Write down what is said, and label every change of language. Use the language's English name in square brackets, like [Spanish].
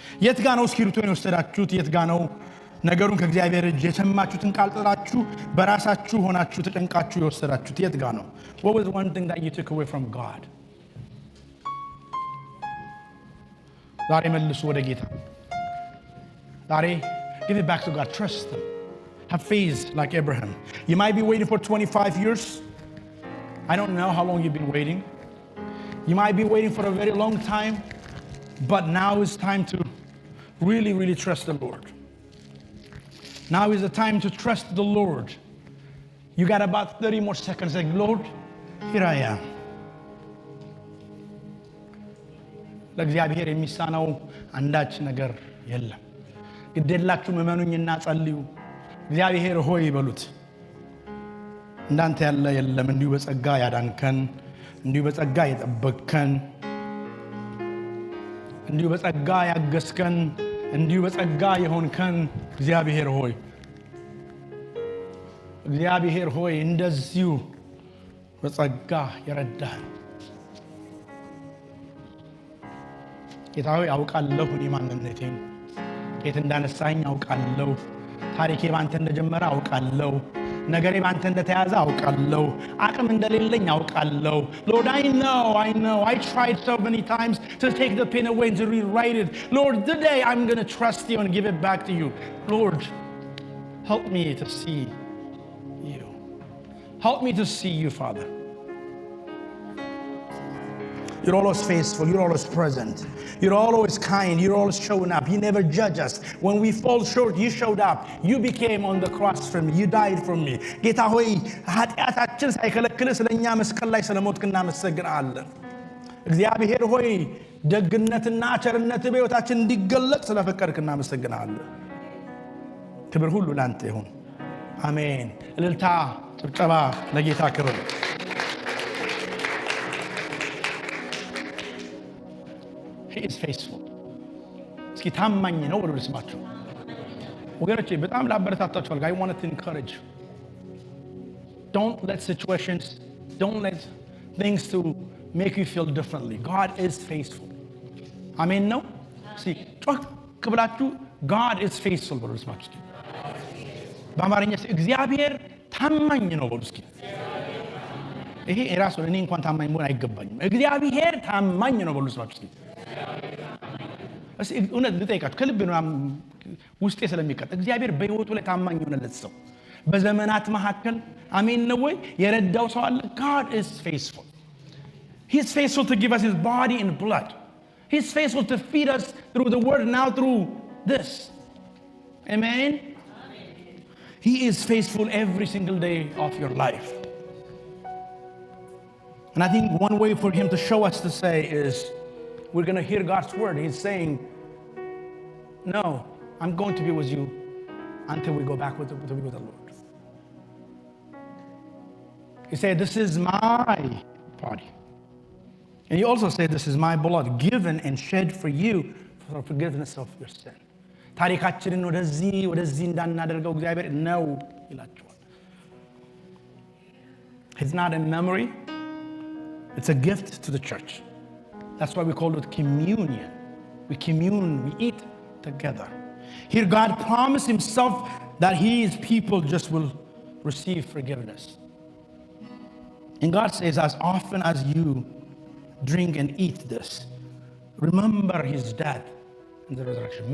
[Amharic] የት ጋር ነው እስክሪብቶን የወሰዳችሁት? የት ጋር ነው ነገሩን ከእግዚአብሔር እጅ የሰማችሁትን ቃል ጥላችሁ በራሳችሁ ሆናችሁ ተጨንቃችሁ የወሰዳችሁት? የት ጋር ነው? [English] What was one thing that you took away from God? [Amharic] ዛሬ መልሱ ወደ ጌታ። ዛሬ [English] give it back to God. Trust Him. Have faith like Abraham. You might be waiting for 25 years. I don't know how long you've been waiting. You might be waiting for a very long time, but now is time to really, really trust the Lord. Now is the time to trust the Lord. You got about 30 more seconds. Like, Lord, here I am. [Amharic] ለእግዚአብሔር የሚሳነው አንዳች ነገር የለም። ግዴላችሁ መመኑኝና ጸልዩ። እግዚአብሔር ሆይ በሉት። እንዳንተ ያለ የለም። እንዲሁ በጸጋ ያዳንከን፣ እንዲሁ በጸጋ የጠበቅከን፣ እንዲሁ በጸጋ ያገስከን፣ እንዲሁ በጸጋ የሆንከን እግዚአብሔር ሆይ፣ እግዚአብሔር ሆይ እንደዚሁ በጸጋ የረዳህን ጌታ ሆይ አውቃለሁ እኔ ማንነቴን ከየት እንዳነሳኝ አውቃለሁ። ታሪኬ ባንተ እንደጀመረ አውቃለሁ። ነገሬ ባንተ እንደተያዘ አውቃለሁ። አቅም እንደሌለኝ አውቃለሁ። [English] Lord, I know. I tried so many times to take the pen away and to rewrite it. Lord, today I'm going to trust you and give it back to you. Lord, help me to see you. Help me to see you, Father. You're always faithful. You're always present. You're always kind. You're always showing up. You never judge us. When we fall short, you showed up. You became on the cross for me. You died for me. [Amharic] ጌታ ሆይ ኃጢአታችን ሳይከለክልህ ስለኛ መስቀል ላይ ስለሞትክ እናመሰግናለን። እግዚአብሔር ሆይ ደግነትና ቸርነት በሕይወታችን እንዲገለጥ ስለፈቀድክ እናመሰግናለን። ክብር ሁሉ ላንተ ይሁን። አሜን። እልልታ ጭብጨባ ለጌታ ክብር። [English] He is faithful. [Amharic] እስኪ ታማኝ ነው ብሎ ልስማችሁ ወገኖቼ። በጣም ላበረታታችሁ ፈልጋ [English] I want to encourage you. Don't let situations, don't let things to make you feel differently. God is faithful. [Amharic] አሜን ነው። እስኪ ጮክ ብላችሁ [English] God is faithful [Amharic] ብሎ ልስማችሁ። በአማርኛ እግዚአብሔር ታማኝ ነው ብሎ እስኪ። ይሄ ራሱ እኔ እንኳን ታማኝ መሆን አይገባኝም። እግዚአብሔር ታማኝ ነው ብሎ ልስማችሁ እስኪ። እውነት ልጠይቃችሁ ከልብ ነው ውስጤ ስለሚቀጥ እግዚአብሔር በህይወቱ ላይ ታማኝ የሆነለት ሰው በዘመናት መካከል አሜን ነው ወይ የረዳው ሰው አለ? [English] God is faithful. He is faithful to give us his body and blood. He is faithful to feed us through the word, now through this. Amen. He is faithful every single day of your life. And I think one way for him to show us to say is we're going to hear God's word. He's saying, no, I'm going to be with you until we go back to be with the Lord. He said, this is my body. And he also said, this is my blood given and shed for you for the forgiveness of your sin. [Amharic] ታሪካችንን ወደዚህ እንዳናደርገው እግዚአብሔር ነው ይላቸዋል። [English] It's not a memory. It's a gift to the church. That's why we call it communion. We commune, we eat together. Here God promised himself that his people just will receive forgiveness. And God says, as often as you drink and eat this, remember his death and the resurrection.